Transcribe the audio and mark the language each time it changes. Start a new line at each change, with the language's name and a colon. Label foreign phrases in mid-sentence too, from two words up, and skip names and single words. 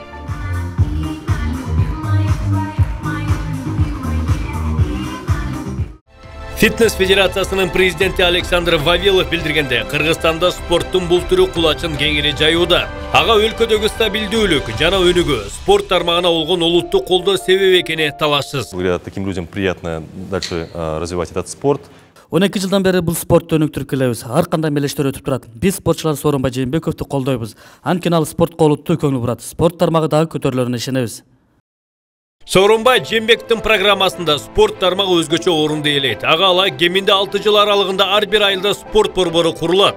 Kyrgyz: Фитнес федерациясынын президенти Александр Вавилов билдиргенде, Кыргызстанда спорттун бул түрү кулачын кеңири жайууда. Ага өлкөдөгү стабилдүүлүк жана өнүгүү спорт тармагына болгон улуттук колдоо себеп экени талашсыз.
Russian: Таким людям приятно дальше развивать этот спорт.
Kyrgyz: 12 жылдан бери бул спортту өнүктүрүп келебиз. Ар кандай мелештер өтүп турат. Биз спортчулар Сооронбай Жээнбековду колдойбуз. Анткени ал спортко олуттуу көңүл бурат. Спорт тармагы дагы көтөрүлөрүнө ишенебиз. Сооронбай Жээнбековдун программасында спорт тармагы өзгөчө орунду ээлейт. Ага алай кеминде 6 жыл аралыгында ар бир айылда спорт борбору курулат.